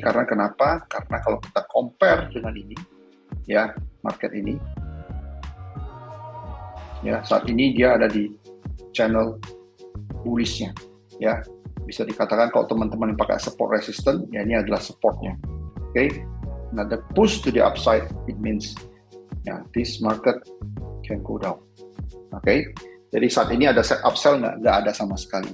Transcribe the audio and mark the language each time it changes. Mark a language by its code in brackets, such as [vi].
[id] Karena kenapa? Karena kalau kita compare dengan ini, ya, market ini, ya, saat ini dia ada di channel bullish-nya, ya. Bisa dikatakan kalau teman-teman yang pakai support resistance, ya, ini adalah supportnya. [en] Oke, nah the push to the upside, it means, ya, this market can go down. [id] Oke, jadi saat ini ada set upsell nggak ada sama sekali.